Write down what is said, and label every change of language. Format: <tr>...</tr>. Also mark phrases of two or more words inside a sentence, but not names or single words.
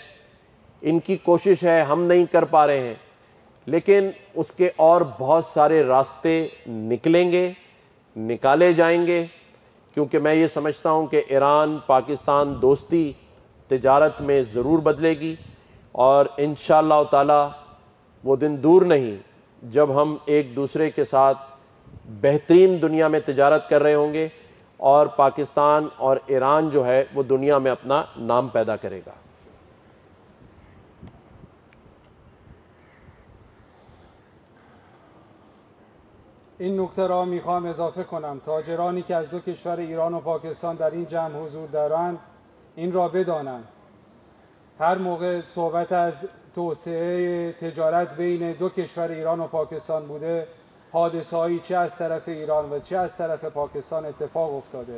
<ur>ان کی کوشش ہے، ہم نہیں کر پا رہے ہیں، لیکن اس کے اور بہت سارے راستے نکالے جائیں گے، کیونکہ میں یہ سمجھتا ہوں کہ ایران پاکستان دوستی تجارت میں ضرور بدلے گی، اور</ur> <ar>إن شاء الله تعالى</ar> <ur>وہ دن دور نہیں جب ہم ایک دوسرے کے ساتھ بہترین دنیا میں تجارت کر رہے ہوں گے، اور پاکستان اور ایران جو ہے وہ دنیا میں اپنا نام پیدا کرے گا.</ur> <fa>این نکته را میخوام اضافه کنم. تاجرانی که از دو کشور ایران و پاکستان در این جمع حضور دارند این را بدانند. هر موقع صحبت از توسعه تجارت بین دو کشور ایران و پاکستان بوده، حادثه‌هایی چه از طرف ایران و چه از طرف پاکستان اتفاق افتاده.</fa>